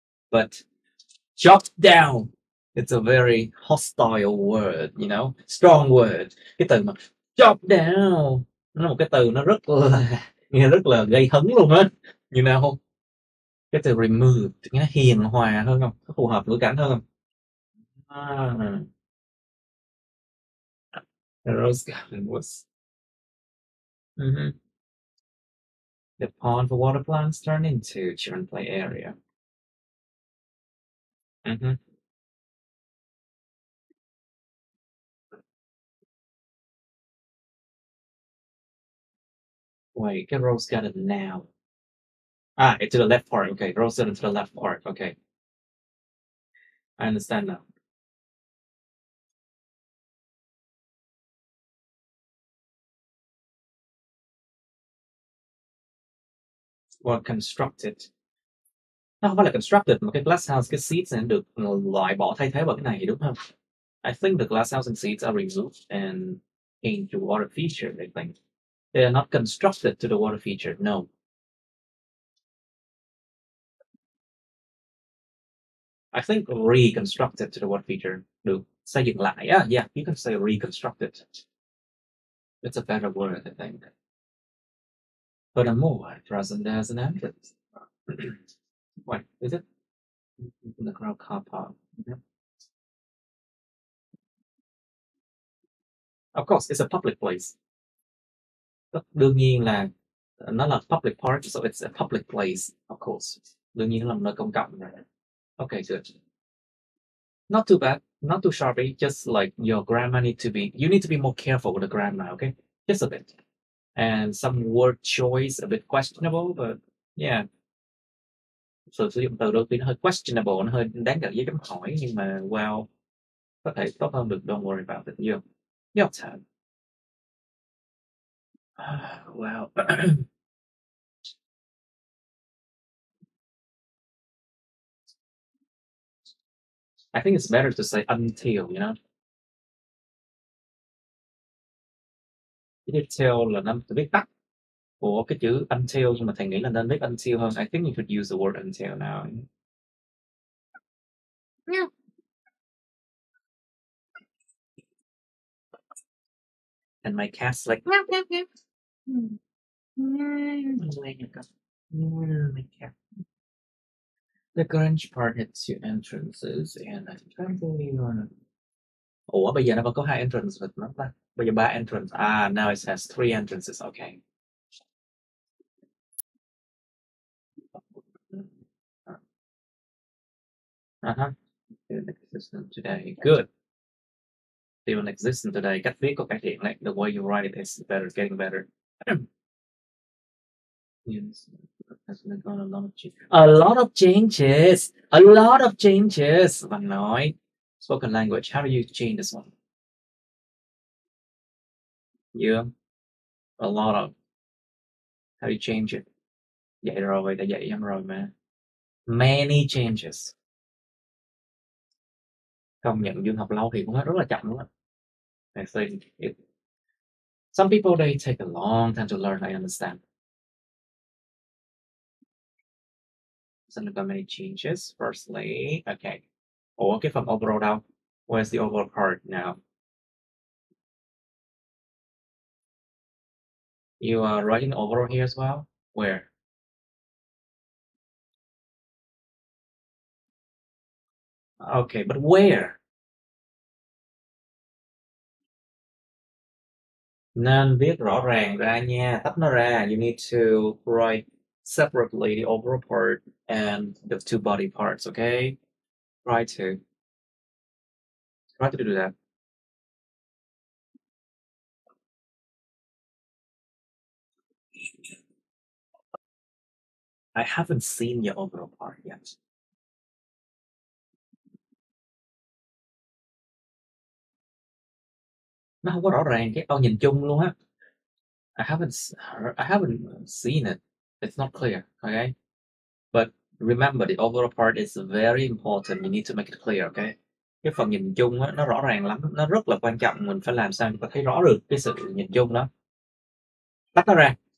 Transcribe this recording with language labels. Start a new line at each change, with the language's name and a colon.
English: But chopped down, it's a very hostile word, you know, strong word.
Vietnamese: Cái từ mà chop down nó là một cái từ nó rất là nghe rất là gây hấn luôn á,
English: you know.
Vietnamese: Cái từ remove nghe hiền hòa hơn không, có phù hợp ngữ cảnh hơn không?
English: Ah, the rose garden was the pond for water plants turned into children play area. Mhm. Wait, cái rose garden now. It's to the left part. Okay, rose garden to the left part. Okay, I understand now. Well, constructed.
Vietnamese: Nó không phải là constructed mà cái glass house, cái seats này được loại bỏ thay thế bởi cái này đúng không?
English: I think the glass house and seats are removed and changed to water feature. I think they are not constructed to the water feature. No, I think reconstructed to the water feature.
Vietnamese: Được xây dựng lại.
English: Yeah, you can say reconstructed. It's a better word, I think. Furthermore, present as an entrance. What is it? In the crowd car park. Yeah. Of course, it's a public place.
Vietnamese: Đương nhiên là nó là
English: public park, so it's a public place, of course.
Vietnamese: Đương nhiên nó là một nơi công cộng rồi.
English: Okay, good. Not too bad, not too sharpy, just like your grammar you need to be more careful with the grammar, okay? Just a bit. And some word choice a bit questionable, but yeah.
Vietnamese: Sự sử dụng từ đôi khi nó hơi questionable, nó hơi đáng kể với chấm hỏi, nhưng mà well, có thể tốt hơn được,
English: don't worry about it. Your turn. Well, I think it's better to say until, you know?
Vietnamese: Cái till là nó viết tắt của cái chữ until, nhưng mà thầy nghĩ là nên viết until hơn.
English: I think you could use the word until now. Yeah. And my cat's like meow meow meow. My cat. The Grange part had two entrances and I can't believe on.
Vietnamese: Ủa bây giờ nó vẫn có hai entrance rồi nó ta. Bây giờ ba entrance.
English: Now it has three entrances. Okay. Uh-huh. Didn't exist today. Good. Didn't exist today.
Vietnamese: Cách viết có cải thiện lại.
English: The way you write it is better, getting better. Yes. Has undergone a lot of changes. A lot of changes. A lot of changes.
Vietnamese: Bạn nói.
English: Spoken language. How do you change this one? Yeah. A lot of. How do you change it?
Vietnamese: Dạy rồi, đã dạy em rồi mà.
English: Many changes.
Vietnamese: Công nhận Dương học lâu thì cũng rất là chậm luôn á.
English: I think some people they take a long time to learn, I understand. So there many changes. Firstly, okay.
Vietnamese: Ủa cái phần overall đâu?
English: Where's the overall part now? You are writing overall here as well? Where? Okay, but where?
Vietnamese: Nên viết rõ ràng ra nha, tách nó ra.
English: You need to write separately the overall part and the two body parts, okay? Try to do that. I haven't seen your overall part yet.
Vietnamese: nó không có rõ ràng cái câu nhìn chung luôn á.
English: I haven't seen it. It's not clear. Okay, but remember the overall part is very important. You need to make it clear.
Vietnamese: Okay, cái phần nhìn chung á, nó rõ ràng lắm, nó rất là quan trọng. Mình phải làm sao chúng ta thấy rõ được cái sự nhìn chung đó. Tách nó ra.